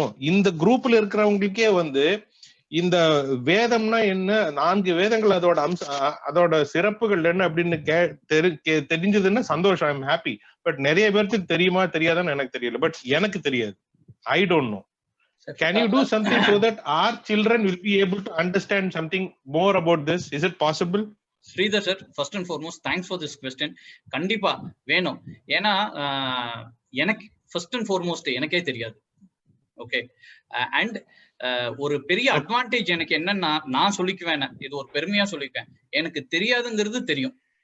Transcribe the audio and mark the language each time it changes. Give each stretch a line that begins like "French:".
Tamil: இந்த குரூப்ல இருக்கிறவங்களுக்கே வந்து இந்த வேதம்னா என்ன, 4 வேதங்கள் அதோட அதோட சிறப்புகள் என்ன அப்படின்னு தெரிஞ்சதுன்னா சந்தோஷம்.
English: I am happy.
Tamil: பட் நிறைய பேருக்கு தெரியுமா தெரியாதான்னு எனக்கு தெரியல. பட் எனக்கு தெரியாது.
English: I don't know. Can you do something so that our children will be able to understand something more about this? Is it possible? Sridhar sir, first and foremost thanks for this question.
Tamil: கண்டிப்பா வேணும். ஏன்னா எனக்கு
English: first and foremost
Tamil: எனக்கே தெரியாது. Okay. And ஒரு பெரிய advantage எனக்கு என்னன்னா, நான் சொல்லிக்குவேன், இது ஒரு பெருமையா சொல்லிக்குவேன், எனக்கு தெரியாதுங்கிறது தெரியும்.